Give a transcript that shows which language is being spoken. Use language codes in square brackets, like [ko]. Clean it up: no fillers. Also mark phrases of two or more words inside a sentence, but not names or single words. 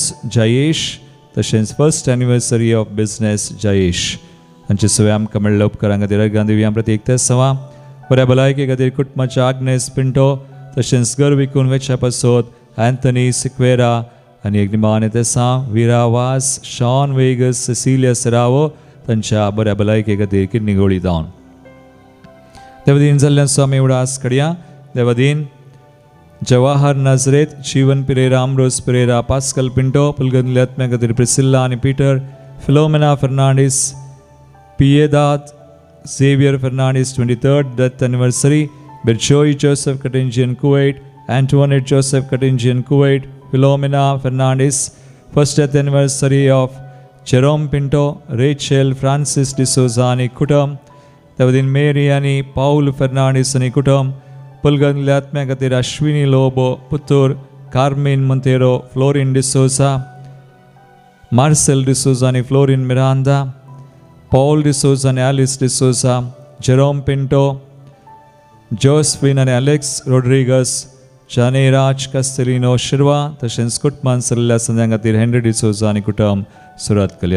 [kok] जयेश तशेंच [en] 1st anniversary of business [kok] जयेश हांचे सगळे आमकां मेळ्ळे उपकारां खातीर अर्गां दिवया प्रत्येक ते सवा बऱ्या भलायके खातीर कुटुंबाच्या आग्नेस पिंटो तशेंच घर विकून वेच्या पासत अँथनी सिक्वेरा आनी एक निमाणे ते विरा वास शॉन वेगस सेसिलिया सेरावो तांच्या बऱ्या भलायके खातीर किडनी गोळी जावन देवदीन जाल्ल्यान स्वामी उडास काडया देवदीन जवाहर नाझरेत जीवन पिरेरा अमरोज पिरेरा पास्कल पिंटो पुलगंदले आत्म्या खातीर प्रिसिल्ला आनी पीटर फिलोमेना फर्नांडीस पिएदाद Xavier Fernandez [en] 23rd death anniversary, [kok] Berchoy Joseph Katinjian Kuwait, Antoinette Joseph Katinjian Kuwait, Philomena Fernandez [en] 1st death anniversary of [kok] Jerome Pinto, Rachel Francis D'Souza ani kutum, Tavadin Mary ani Paul Fernandez ani kutum, Pulgan Latme Katir Ashwini Lobo, Putur, Carmen Montero, Florin D'Souza, Marcel D'Souza ani Florin Miranda, पॉल डिसोजा आणि ॲलिस डिसोजा, जेरोम पिंटो, जोस्फिन आणि अलेक्स रोड्रिगस, जाने राज कास्तेलिनो शिर्वा, तशेंच कुटुंबान सरलेल्या सद्यां खातीर हेनरी डिसोजा आनी कुटुंब सुरत करूया.